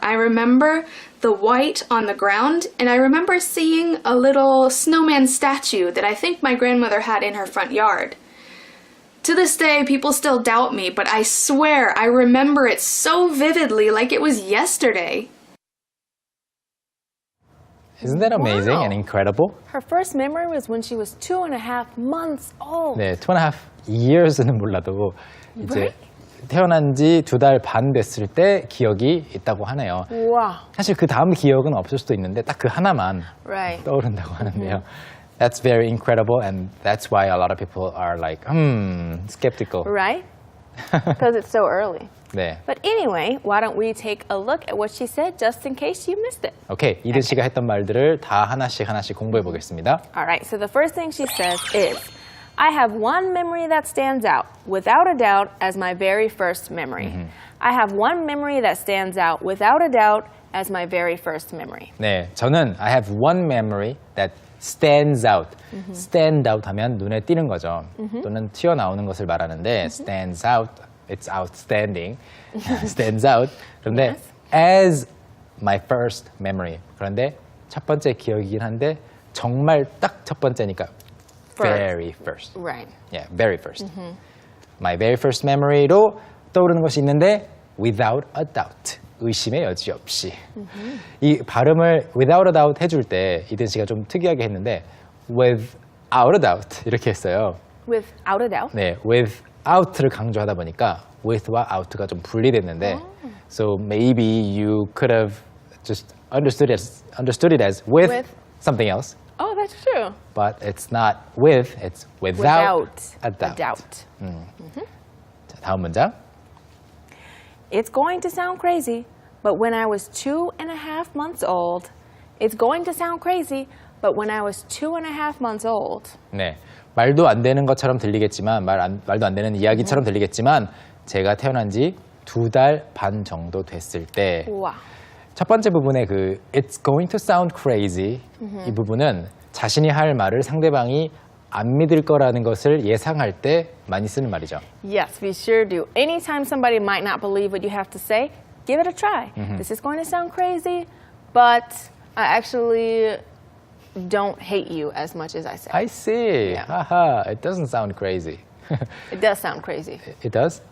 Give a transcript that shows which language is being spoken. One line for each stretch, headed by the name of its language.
English: I remember the white on the ground, and I remember seeing a little snowman statue that I think my grandmother had in her front yard. To this day, people still doubt me, but I swear I remember it so vividly, like it was yesterday. Isn't that amazing and incredible? Her first memory was when she was 2.5 months old.
Korean: 네,
English: 2.5 years
Korean: 는 몰라도 이제
English: Right?
Korean: 태어난 지 2달 반 됐을 때 기억이 있다고 하네요.
English: Wow.
Korean: 사실 그 다음 기억은 없을 수도 있는데 딱 그 하나만
English: Right.
Korean: 떠오른다고 하는데요.
English: That's very incredible, and that's why a lot of people are like, skeptical. Right? Because it's so early.
Korean: 네,
English: But anyway, why don't we take a look at what she said just in case you missed it. 오케이.
Korean: 이든 씨가 했던 말들을 다 하나씩 공부해 보겠습니다.
English: All right, so the first thing she says is, I have one memory that stands out, without a doubt, as my very first memory. I have one memory that stands out, without a doubt, as my very first memory.
Korean: 네, 저는
English: I have one memory that stands out. stand out
Korean: 하면 눈에 띄는 거죠. 또는 튀어나오는 것을 말하는데
English: stands out, it's outstanding. stands out.
Korean: 그런데
English: as my first memory.
Korean: 그런데 첫 번째 기억이긴 한데 정말 딱 첫 번째니까
English: very first. Right. Yeah, very first. My very first memory로
Korean: 떠오르는 것이 있는데
English: without a doubt.
Korean: 의심의 여지 없이. 이 발음을
English: without a doubt
Korean: 해줄 때 이든 씨가 좀 특이하게 했는데 without a doubt 이렇게 했어요.
English: Without a doubt?
Korean: 네, without를 강조하다 보니까 with와 out가 좀 분리됐는데
English: so maybe you could have just understood it as with something else. Oh, that's true. But it's not with, it's without a doubt.
Korean: 자, 다음 문장.
English: It's going to sound crazy, but when I was 2.5 months old, it's going to sound crazy, but when I was 2.5 months old.
Korean: 네, 말도 안 되는 것처럼 들리겠지만 말도 안 되는 이야기처럼 들리겠지만 제가 태어난 지 2달 반 정도 됐을 때 와. 첫 번째 부분의 그
English: It's going to sound crazy
Korean: 이 부분은 자신이 할 말을 상대방이 안 믿을 거라는 것을 예상할 때 많이 쓰는 말이죠.
English: Yes, we sure do. Anytime somebody might not believe what you have to say, give it a try. This is going to sound crazy, but I actually don't hate you as much as I say. I see. Yeah. Haha, it doesn't sound crazy. It does sound crazy. It does?